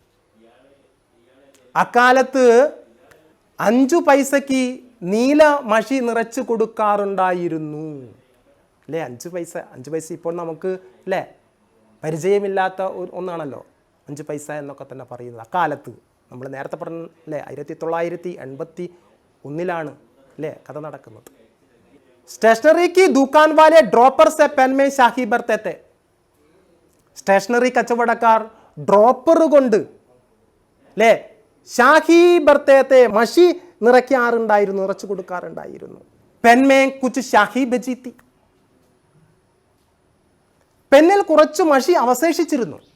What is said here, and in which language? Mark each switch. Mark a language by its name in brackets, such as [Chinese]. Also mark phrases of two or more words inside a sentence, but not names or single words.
[Malayalam] അക്കാലത്ത് 5 പൈസയ്ക്ക് നീല മഷി നിറച്ച് കൊടുക്കാറുണ്ടായിരുന്നു അല്ലേ? 5 പൈസ ഇപ്പോൾ നമുക്ക് അല്ലേ പരിചയമില്ലാത്ത ഒന്നാണല്ലോ 5 പൈസ എന്നൊക്കെ തന്നെ പറയുന്നത്. അക്കാലത്ത് നമ്മൾ നേരത്തെ പറഞ്ഞ അല്ലേ 1981 അല്ലേ കഥ നടക്കുന്നത്. [Hindi] സ്റ്റേഷനറി की दुकान वाले ड्रॉपर से पेन में शाही भरते थे. [Malayalam] സ്റ്റേഷനറി കച്ചവടക്കാർ ഡ്രോപ്പർ കൊണ്ട് അല്ലേ [Hindi] शाही भरते थे [Malayalam] മഷി നിറയ്ക്കാറുണ്ടായിരുന്നു, നിറച്ചു കൊടുക്കാറുണ്ടായിരുന്നു. [Hindi] पेन में कुछ शाही बची थी. [Malayalam] പെന്നിൽ കുറച്ച് മഷി അവശേഷിച്ചിരുന്നു.